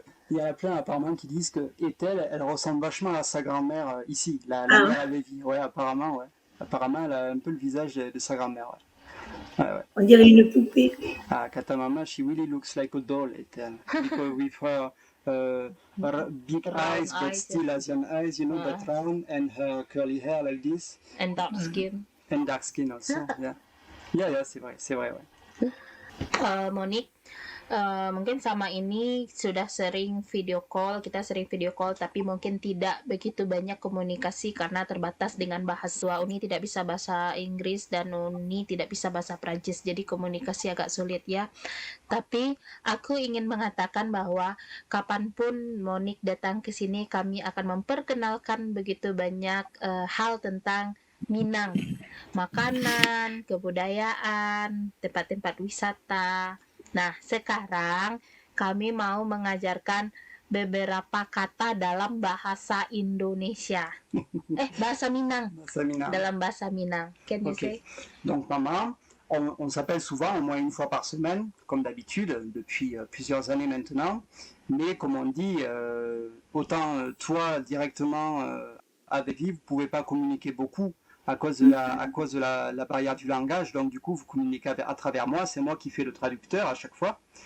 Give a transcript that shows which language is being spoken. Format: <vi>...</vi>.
<fr>Il y a plein apparemment qui disent que Ethel, elle ressemble vachement à sa grand-mère ici, la mère à Lévi. Ouais, apparemment, ouais. Apparemment, elle a un peu le visage de sa grand-mère. Ouais. Ouais. On dirait une poupée.</fr> <en>Ah, Kata Mama, she really looks like a doll, Ethel. Because with her big eyes, but still Asian eyes, you know, but round, and her curly hair like this. And dark skin. And dark skin also, yeah. Yeah,</en> <fr>c'est vrai, ouais.</fr> <id>Monique, mungkin sama ini sudah sering video call, tapi mungkin tidak begitu banyak komunikasi karena terbatas dengan bahasa. Uni tidak bisa bahasa Inggris dan Uni tidak bisa bahasa Prancis, jadi komunikasi agak sulit ya. Tapi aku ingin mengatakan bahwa kapanpun Monique datang ke sini, kami akan memperkenalkan begitu banyak hal tentang Minang, makanan, kebudayaan, tempat-tempat wisata. Nah, sekarang kami mau mengajarkan beberapa kata dalam bahasa Indonesia. Bahasa Minang. Dalam bahasa Minang.</id> <en>Can you say?</en> <fr>Donc, maman, on s'appelle souvent, au moins une fois par semaine, comme d'habitude, depuis plusieurs années maintenant. Mais comme on dit, autant toi directement avec lui, vous ne pouvez pas communiquer beaucoup à cause de la barrière du langage, donc du coup vous communiquez à travers moi, c'est moi qui fais le traducteur à chaque fois.</fr>